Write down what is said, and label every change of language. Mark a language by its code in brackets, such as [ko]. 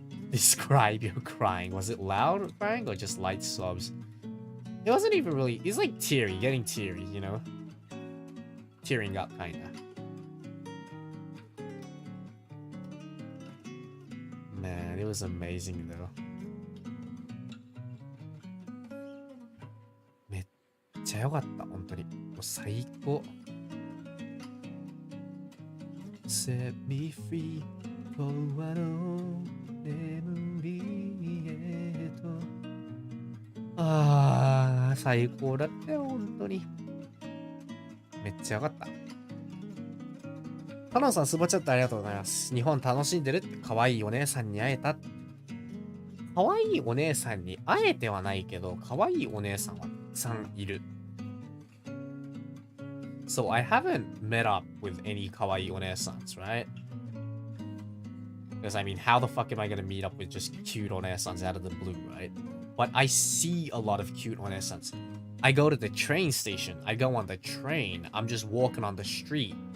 [en] Describe your crying. Was it loud crying or just light sobs? It wasn't even really... It's like teary, getting teary, you know? Tearing up, kinda. Man, it was amazing though. [ja] めっちゃ良かった、本当に。もう最高。 [en] Set me free, [ja] 永遠の眠りへと。ああ、最高だったよ、本当に。めっちゃ良かった。タノンさん、スーパーチャットありがとうございます。日本楽しんでるって可愛いお姉さんに会えた。可愛いお姉さんに会えてはないけど、可愛いお姉さんはたくさんいる。 [en] So I haven't met up with any [ja] 可愛いお姉さん [en] right? Because I mean, how the fuck am I gonna meet up with just cute お姉さん out of the blue, right? But I see a lot of cute お姉さん. I go to the train station. I go on the train. I'm just walking on the street.